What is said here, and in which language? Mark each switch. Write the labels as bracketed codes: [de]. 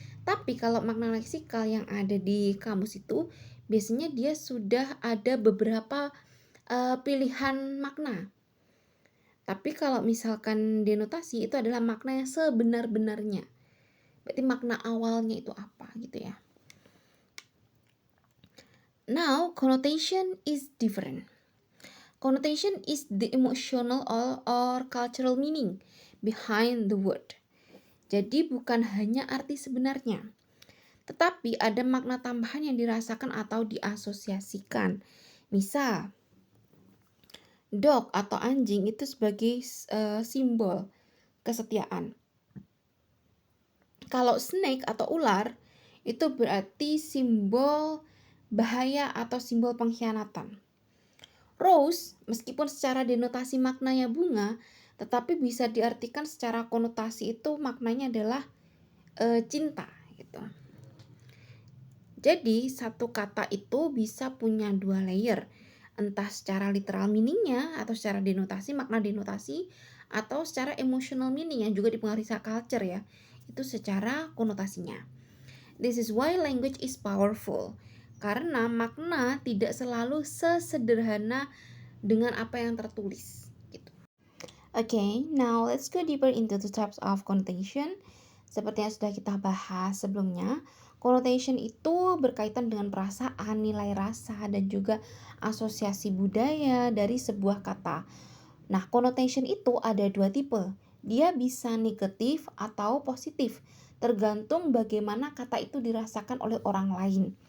[id] Tapi kalau makna leksikal yang ada di kamus itu biasanya dia sudah ada beberapa pilihan makna. Tapi kalau misalkan denotasi itu adalah makna yang sebenar-benarnya. Berarti makna awalnya itu apa gitu ya. [en] Now, connotation is different. Connotation is the emotional or cultural meaning behind the word. [id] Jadi bukan hanya arti sebenarnya, tetapi ada makna tambahan yang dirasakan atau diasosiasikan. Misal, dog atau anjing itu sebagai simbol kesetiaan. Kalau snake atau ular itu berarti simbol bahaya atau simbol pengkhianatan. Rose, meskipun secara denotasi maknanya bunga, tetapi bisa diartikan secara konotasi itu maknanya adalah cinta gitu. Jadi satu kata itu bisa punya dua layer, entah secara literal meaningnya atau secara denotasi, makna denotasi, atau secara emotional meaning yang juga dipengaruhi culture ya, itu secara konotasinya. [en] This is why language is powerful. [id] Karena makna tidak selalu sesederhana dengan apa yang tertulis. Gitu. [en] Okay, now let's go deeper into the types of connotation. [id] Seperti yang sudah kita bahas sebelumnya, connotation itu berkaitan dengan perasaan, nilai rasa, dan juga asosiasi budaya dari sebuah kata. Nah, connotation itu ada dua tipe. Dia bisa negatif atau positif, tergantung bagaimana kata itu dirasakan oleh orang lain.